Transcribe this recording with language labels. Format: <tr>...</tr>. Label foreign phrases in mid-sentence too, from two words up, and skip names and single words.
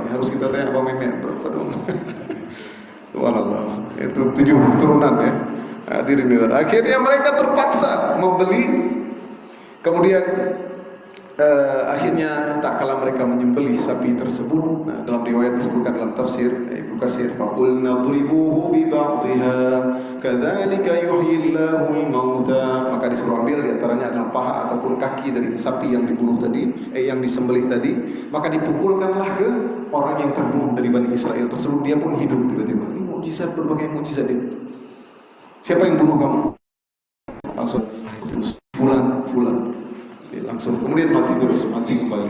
<id>Harus kita tanya Pak Memet, berapa dong? Subhanallah, itu 7 turunan, ya. Hadirin, akhirnya mereka terpaksa membeli. Kemudian akhirnya tak kala mereka menyembelih sapi tersebut. Nah, dalam riwayat disebutkan dalam tafsir Ibnu Katsir,</id> <ar>فقلنا اضربوه ببعضها كذلك يحيي الله الموتى.</ar> <id>Maka disuruh ambil di antaranya adalah paha ataupun kaki dari sapi yang dibunuh tadi, yang disembelih tadi, maka dipukulkanlah ke orang yang terbunuh dari Bani Israel tersebut. Dia pun hidup tiba-tiba. Ini mukjizat, berbagai mukjizat dia. Siapa yang bunuh kamu? Langsung terus fulan langsung, kemudian mati kembali.</id>